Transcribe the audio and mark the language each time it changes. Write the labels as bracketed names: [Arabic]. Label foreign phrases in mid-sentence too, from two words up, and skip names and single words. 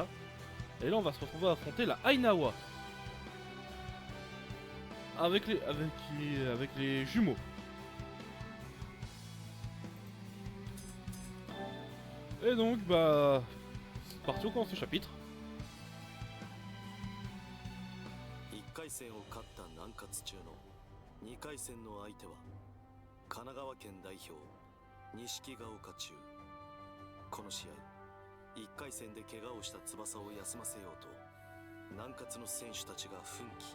[French] Et là, on va se retrouver à affronter la Ainawa. Avec les jumeaux. Et donc, bah... c'est parti, on commence le chapitre. [Japanese] 1 回戦を勝った南葛中の2回戦の相手は神奈川県代表錦ヶ丘中。この試合1回戦で怪我をした翼を休ませようと南葛の選手たちが奮起。